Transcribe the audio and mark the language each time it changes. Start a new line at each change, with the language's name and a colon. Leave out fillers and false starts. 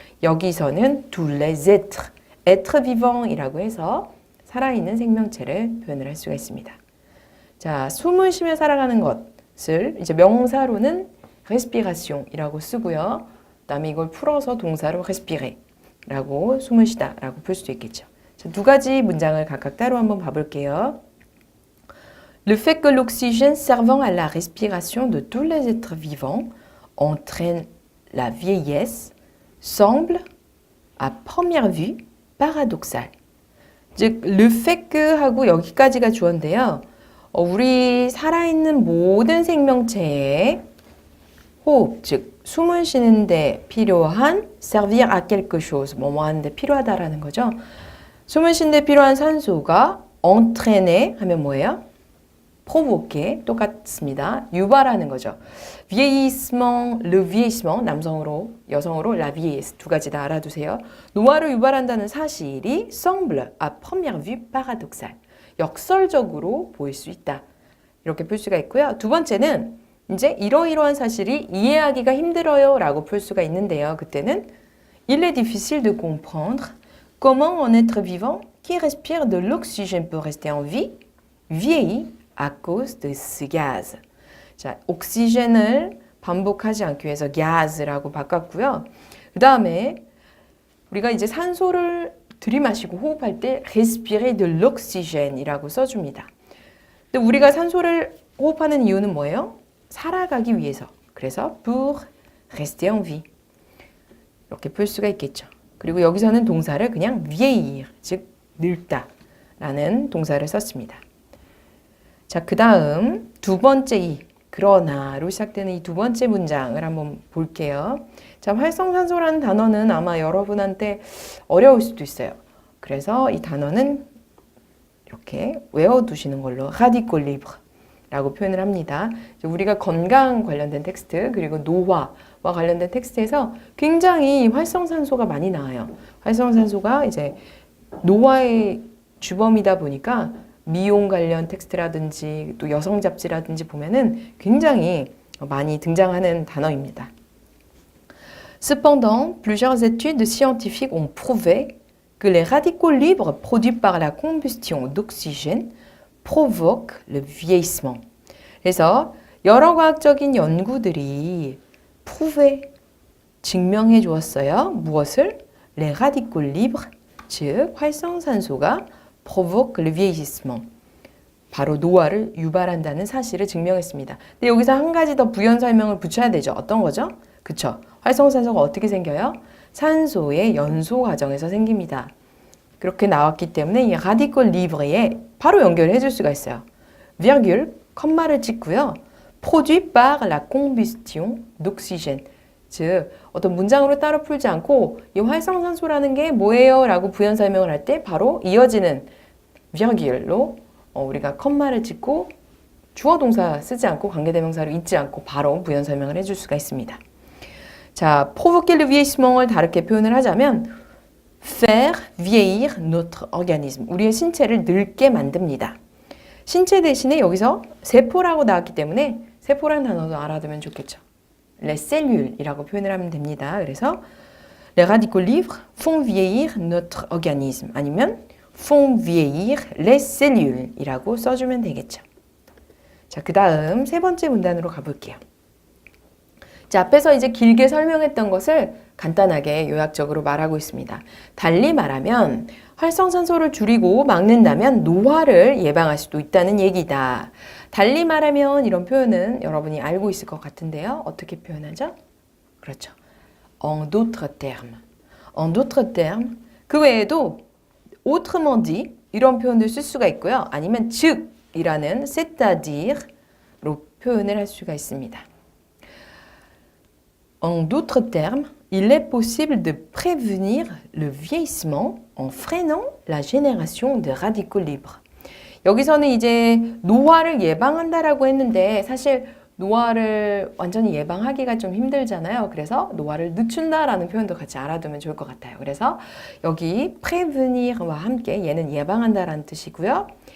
Korean: 여기서는
French: tous les être vivant
Korean: 이라고 해서 살아있는 생명체를 표현을 할 수가 있습니다. 자, 숨을 쉬며 살아가는 것을 이제 명사로는 respiration이라고 쓰고요. 그다음에 이걸 풀어서 동사로 respire라고 숨을 쉬다라고 풀 수도 있겠죠. 자, 두 가지 문장을 각각 따로 한번 봐볼게요.
French: Le fait que l'oxygène servant à la respiration de tous les êtres vivants entraîne la vieillesse semble, à première vue, paradoxal.
Korean: 즉,
French: le fait que
Korean: 하고 여기까지가 주어인데요. 우리 살아있는 모든 생명체의 호흡, 즉 숨을 쉬는데 필요한
French: servir à quelque chose,
Korean: 뭐뭐 하는데 필요하다라는 거죠. 숨을 쉬는데 필요한 산소가 entraîner 하면 뭐예요? provoquer, 똑같습니다. 유발하는 거죠. vieillissement,
French: le vieillissement,
Korean: 남성으로, 여성으로
French: la vieillesse,
Korean: 두 가지 다 알아두세요. 노화를 유발한다는 사실이
French: semble, à première vue, paradoxal,
Korean: 역설적으로 보일 수 있다. 이렇게 풀 수가 있고요. 두 번째는 이제 이러이러한 사실이 이해하기가 힘들어요 라고 풀 수가 있는데요. 그때는
French: il est difficile de comprendre comment un être vivant qui respire de l'oxygène peut rester en vie, vieillit à cause de ce gaz.
Korean: 자, 옥시젠을 반복하지 않기 위해서 gaz라고 바꿨고요. 그 다음에 우리가 이제 산소를 들이마시고 호흡할 때
French: respirer de l'oxygène
Korean: 이라고 써줍니다. 근데 우리가 산소를 호흡하는 이유는 뭐예요? 살아가기 위해서. 그래서
French: pour rester en vie.
Korean: 이렇게 풀 수가 있겠죠. 그리고 여기서는 동사를 그냥 vieillir, 즉 늙다라는 동사를 썼습니다. 자, 그 다음 두 번째 그러나로 시작되는 이 두 번째 문장을 한번 볼게요. 자, 활성산소라는 단어는 아마 여러분한테 어려울 수도 있어요. 그래서 이 단어는 이렇게 외워두시는 걸로 radical libre라고 표현을 합니다. 우리가 건강 관련된 텍스트 그리고 노화와 관련된 텍스트에서 굉장히 활성산소가 많이 나와요. 활성산소가 이제 노화의 주범이다 보니까 미용 관련 텍스트라든지 또 여성 잡지라든지 보면은 굉장히 많이 등장하는 단어입니다.
French: Cependant, plusieurs études scientifiques ont prouvé que les radicaux libres produits par la combustion d'oxygène provoquent le vieillissement.
Korean: 그래서 여러 과학적인 연구들이 prouvé, 증명해 주었어요. 무엇을?
French: Les radicaux libres,
Korean: 즉 활성산소가
French: provoque le vieillissement,
Korean: 바로 노화를 유발한다는 사실을 증명했습니다. 근데 여기서 한 가지 더 부연 설명을 붙여야 되죠. 어떤 거죠? 그쵸? 활성산소가 어떻게 생겨요? 산소의 연소 과정에서 생깁니다. 그렇게 나왔기 때문에 이 라디콜 리브레에 바로 연결해 줄 수가 있어요. virgule, 컴마를 찍고요.
French: produit par la combustion d'oxygène.
Korean: 즉 어떤 문장으로 따로 풀지 않고 이 활성산소라는 게 뭐예요? 라고 부연 설명을 할 때 바로 이어지는 virgule로 우리가 컴마를 찍고 주어 동사 쓰지 않고 관계대명사를 잊지 않고 바로 부연 설명을 해줄 수가 있습니다. 자,
French: provoquer le vieillissement을
Korean: 다르게 표현을 하자면
French: faire vieillir notre organisme.
Korean: 우리의 신체를 늙게 만듭니다. 신체 대신에 여기서 세포라고 나왔기 때문에 세포라는 단어도 알아두면 좋겠죠. les cellules이라고 표현을 하면 됩니다. 그래서
French: les radicaux libres font vieillir notre organisme
Korean: 아니면
French: font vieillir les cellules이라고 써주면 되겠죠.
Korean: 자, 그 다음 세 번째 문단으로 가볼게요. 자, 앞에서 이제 길게 설명했던 것을 간단하게 요약적으로 말하고 있습니다. 달리 말하면 활성산소를 줄이고 막는다면 노화를 예방할 수도 있다는 얘기다. 달리 말하면 이런 표현은 여러분이 알고 있을 것 같은데요. 어떻게 표현하죠? 그렇죠.
French: En d'autres termes. En d'autres termes.
Korean: 그 외에도
French: autrement dit
Korean: 이런 표현도 쓸 수가 있고요. 아니면 즉이라는 c'est-à-dire로 표현을 할 수가 있습니다.
French: En d'autres termes, il est possible de prévenir le vieillissement en freinant la génération de radicaux libres.
Korean: 여기서는 이제 노화를 예방한다라고 했는데 사실 노화를 완전히 예방하기가 좀 힘들잖아요. 그래서 노화를 늦춘다라는 표현도 같이 알아두면 좋을 것 같아요. 그래서 여기 prévenir와 함께 얘는 예방한다라는 뜻이고요.